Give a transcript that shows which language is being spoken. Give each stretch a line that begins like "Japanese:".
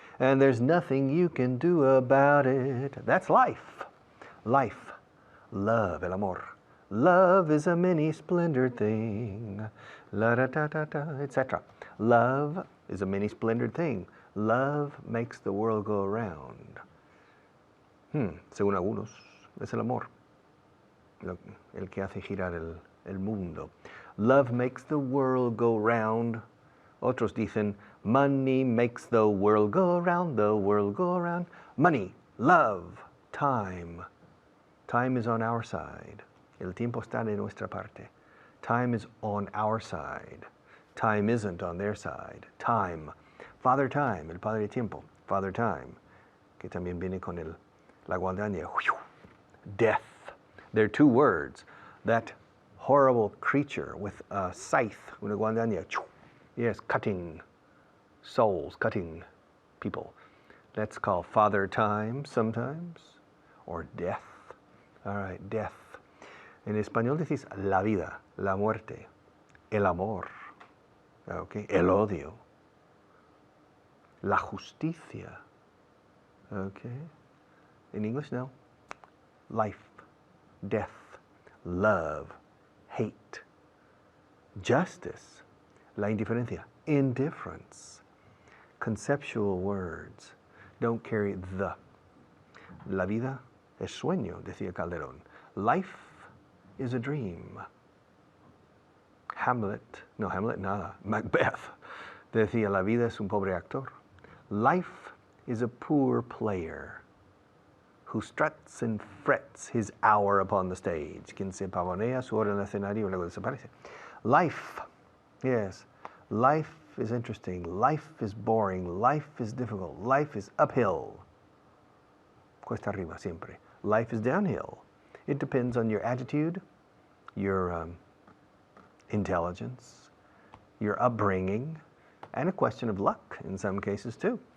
English: And there's nothing you can do about it. That's life. Life. Love,
Spanish: el amor.
English: Love is a many splendored thing. La da da da da, etc. Love is a many splendored thing. Love makes the world go around.
Spanish: Según algunos, es el amor el que hace girar el mundo.
English: Love makes the world go round.
Spanish: Otros dicen,
English: money makes the world go round, the world go round. Money, love, time. Time is on our side.
Spanish: El tiempo está de nuestra parte.
English: Time is on our side. Time isn't on their side. Time. Father Time,
Spanish: el padre de tiempo. Father Time, que también viene con la guadaña.
English: Death. There are two words. That horrible creature with a scythe,
Spanish: una guadaña.
English: Yes, cutting souls, cutting people. That's called Father Time sometimes, or death. All right, death.
Spanish: En español decís la vida, la muerte, el amor.
English: Okay,
Spanish: el odio. La justicia.
English: Okay. In English, no. Life, death, love, hate. Justice.
Spanish: La indiferencia.
English: Indifference. Conceptual words don't carry the.
Spanish: La vida es sueño, decía Calderón.
English: Life is a dream.
Spanish: Hamlet nada. Macbeth decía, la vida es un pobre actor.
English: Life is a poor player who struts and frets his hour upon the stage.
Spanish: Quien se pavonea su hora en el escenario y luego desaparece.
English: Life, yes, life is interesting. Life is boring. Life is difficult. Life is uphill.
Spanish: Cuesta arriba siempre.
English: Life is downhill. It depends on your attitude, your intelligence, your upbringing, and a question of luck in some cases too.